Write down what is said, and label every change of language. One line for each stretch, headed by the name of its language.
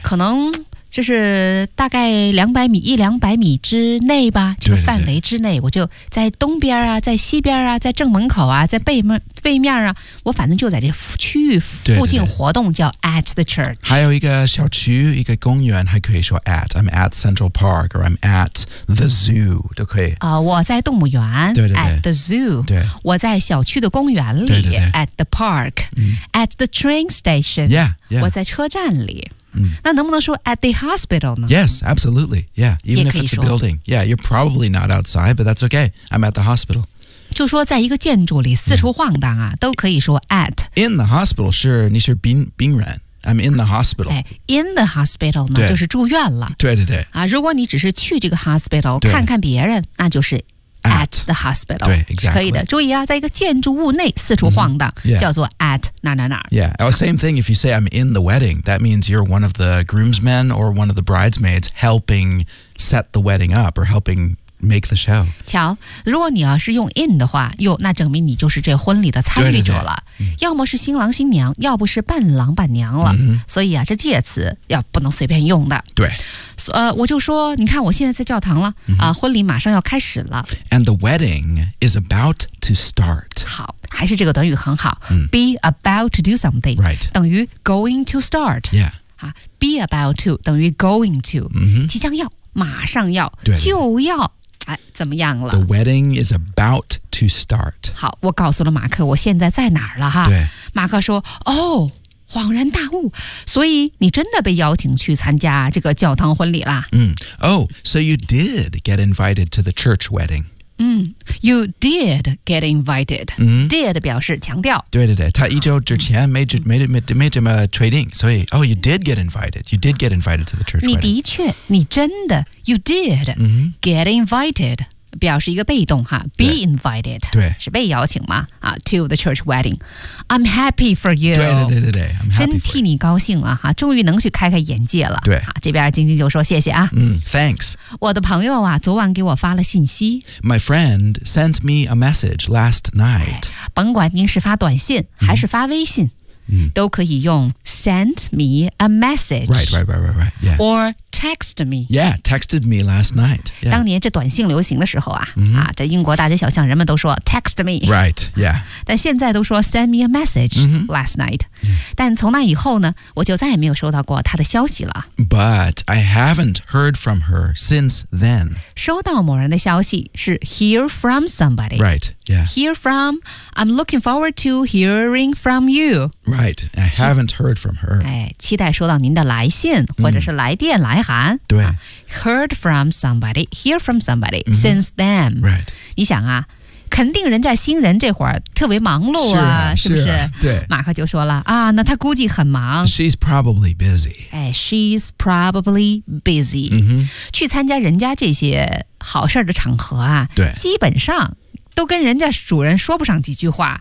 Chinese: 可能就是大概200米，一两百米之内吧，这个范围之内，对对对，我就在东边啊，在西边啊，在正门口啊，在背面啊，我反正就在这区域附近活动，对对对，
English: 叫 at the church。
Chinese: 还有一个小区，一个公园，还可以说 at。
English: I'm at Central Park, or I'm at the zoo,
Chinese: 都可以。我在动物园，对对对
English: ，at the zoo。
Chinese: 对，我在小区的公园里，对对对
English: ，at the park、嗯。 at the train station, yeah, yeah.
Chinese: 我在车站里。嗯、那能不能说
English: at the hospital
Chinese: 呢？
English: Yes, absolutely. Yeah, even if it's a building. Yeah, you're probably not outside, but that's okay. I'm at the hospital.
Chinese: 就说在一个建筑里四处晃荡啊、yeah. 都可以说 at.
English: In the hospital, sure,
Chinese: 你是病人。
English: I'm in the hospital.
Chinese: In the hospital 呢就是住院了。对对对。啊，如果你只是去这个 hospital 看看别人，那就是
English: At the hospital.
Chinese: 对 exactly. 可以的，注意啊，在一个建筑物内四处晃荡、 mm-hmm. yeah. 叫做 at 哪哪哪。
English: Yeah, same thing if you say I'm in the wedding, that means you're one of the groomsmen or one of the bridesmaids helping set the wedding up or helping make the show.
Chinese: 瞧，如果你要是用 in 的话，哟，那证明你就是这婚礼的参与者了。要么是新郎新娘，要不是伴郎伴娘了。 Mm-hmm. 所以啊，这介词要不能随便用的。对。我就说你看我现在在教堂了、 mm-hmm. 婚礼马上要开始了。
English: And the wedding is about to start.
Chinese: 好，还是这个短语很好、 mm.
English: Be about to do something. Right. 等于 going to start. Yeah. 啊 ,be about to, 等于 going to.、 Mm-hmm.
Chinese: 即将要马上要对对就要哎怎么样了。
English: The wedding is about to start.
Chinese: 好，我告诉了马克我现在在哪儿了哈。对。马克说哦。恍然大悟，所以你真的被邀请去参加这个教堂婚礼啦。
English: 嗯、oh, so you did get invited to the church wedding. 嗯 you did get invited.、嗯、
Chinese: did 表示强调。对对对，他一周之前没这么确定，所以
English: oh, you did get invited. You did get invited to the church wedding.
Chinese: 你的确，你真的
English: you did、嗯、 get invited.
Chinese: 表示一个被动哈
English: ，be invited，
Chinese: 对，是被邀请嘛啊
English: ，to the church wedding， I'm happy for you，
Chinese: 对对对对对，
English: I'm happy
Chinese: 真替你高兴了哈，终于能去开开眼界了，对，啊，这边晶晶就说谢谢啊，
English: 嗯 ，thanks，
Chinese: 我的朋友啊，昨晚给我发了信息
English: ，my friend sent me a message last night，
Chinese: 甭管您是发短信还是发微信。 Mm-hmm. 嗯、都可以用
English: send me a message Right, right, right, right, right、yeah. Or text me Yeah, texted me last night、yeah.
Chinese: 当年这短信流行的时候啊、 mm-hmm. 啊，这英国大街小巷人们都说
English: text me Right, yeah
Chinese: 但现在都说
English: send me a message、 mm-hmm. last night、 yeah.
Chinese: 但从那以后呢我就再也没有收到过他的消息了
English: But I haven't heard from her since then
Chinese: 收到某人的消息是
English: hear from somebody Right, yeah Hear from I'm looking forward to hearing from you Right. Right, I haven't heard from her.
Chinese: 哎，期待收到您的来信或者是来电来函。对、
English: heard from somebody, hear from somebody、mm-hmm. since then. Right.
Chinese: 你想啊，肯定人家新人这会儿特别忙碌啊，是不是？对，马克就说了啊，那他估计很忙。
English: She's probably busy. 哎 ，She's probably busy.、 Mm-hmm.
Chinese: 去参加人家这些好事的场合啊，对，基本上都跟人家主人说不上几句话。